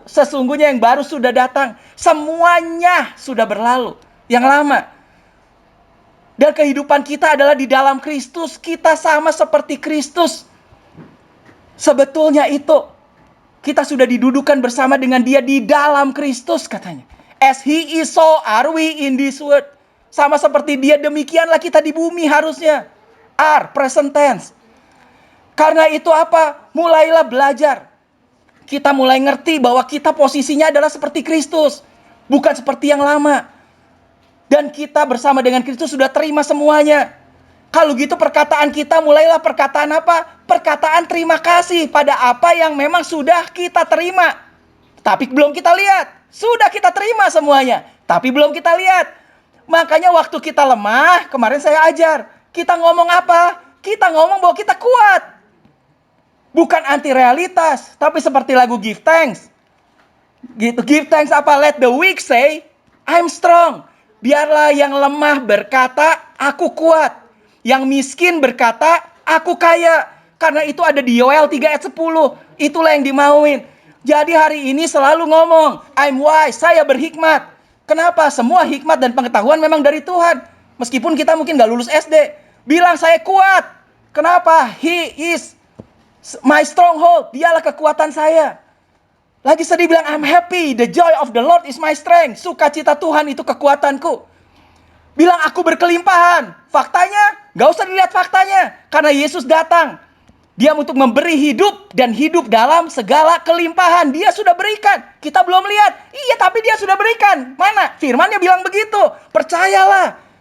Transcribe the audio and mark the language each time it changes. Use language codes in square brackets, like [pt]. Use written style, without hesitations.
[id] Sesungguhnya yang baru sudah datang. Semuanya sudah berlalu. Yang lama. Dan kehidupan kita adalah di dalam Kristus. Kita sama seperti Kristus. Sebetulnya itu. Kita sudah didudukan bersama dengan Dia di dalam Kristus katanya. [en] As He is, so are we in this world. [id] Sama seperti Dia, demikianlah kita di bumi harusnya. [en] Are, present tense. [id] Karena itu apa? Mulailah belajar. Kita mulai ngerti bahwa kita posisinya adalah seperti Kristus. Bukan seperti yang lama. Dan kita bersama dengan Kristus sudah terima semuanya. Kalau gitu perkataan kita mulailah perkataan apa? Perkataan terima kasih pada apa yang memang sudah kita terima. Tapi belum kita lihat. Sudah kita terima semuanya. Tapi belum kita lihat. Makanya waktu kita lemah, kemarin saya ajar. Kita ngomong apa? Kita ngomong bahwa kita kuat. Bukan anti realitas, tapi seperti lagu Give Thanks. Gitu, give thanks apa? [en] Let the weak say, I'm strong. [id] Biarlah yang lemah berkata, aku kuat. Yang miskin berkata, aku kaya. Karena itu ada di Yoel 3 ayat 10. Itulah yang dimauin. Jadi hari ini selalu ngomong, [en] I'm wise, [id] saya berhikmat. Kenapa? Semua hikmat dan pengetahuan memang dari Tuhan. Meskipun kita mungkin gak lulus SD. Bilang saya kuat. Kenapa? [en] He is my stronghold. [id] Dialah kekuatan saya. Lagi sedih bilang [en] I'm happy. The joy of the Lord is my strength. [id] Sukacita Tuhan itu kekuatanku. Bilang aku berkelimpahan. Faktanya gak usah dilihat faktanya. Karena Yesus datang. Dia untuk memberi hidup dan hidup dalam segala kelimpahan. Dia sudah berikan. Kita belum lihat. Iya tapi dia sudah berikan. Mana? Firman-Nya bilang begitu. Percayalah.